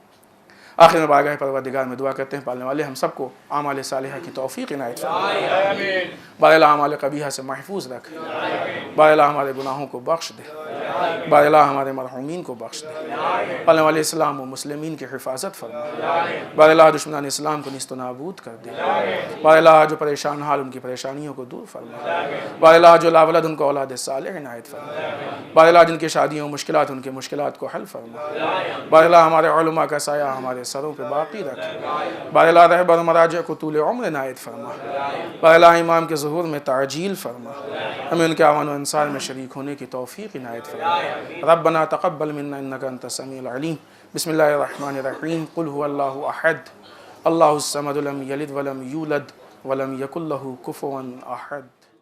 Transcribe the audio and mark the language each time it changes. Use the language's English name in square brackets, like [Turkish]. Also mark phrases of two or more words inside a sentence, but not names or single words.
[Urdu] آخر میں بارگاہ پروردگار میں دعا کرتے ہیں پالنے والے ہم سب کو اعمال صالحہ کی توفیق عنایت فرمائے، بار اللہ اعمال قبیحہ سے محفوظ رکھ، بار اللہ ہمارے گناہوں کو بخش دے، بار اللہ ہمارے مرحومین کو بخش دے، پالنے والے اسلام و مسلمین کی حفاظت فرما، بار اللہ دشمنان اسلام کو نیست و نابود کر دے، بار اللہ جو پریشان حال ان کی پریشانیوں کو دور فرما، بار اللہ جو لا ولد ان کو اولاد صالح عنایت فرما، بار اللہ جن کی شادیوں مشکلات ان کے مشکلات کو حل فرما، بار اللہ ہمارے علماء کا سایہ ہمارے سروں پہ باقی رکھ، بار اللہ رہبر مراجع کو طول عمر عنایت فرما، بار اللہ امام کے ظہور میں تعجیل فرما، ہمیں ان کے اعوان و انصار میں شریک ہونے کی توفیق عنایت فرما، [Arabic] ربنا تقبل منا انك انت السميع العليم، بسم الله الرحمن الرحيم، قل هو الله احد الله الصمد لم يلد ولم يولد ولم يكن له كفوا احد۔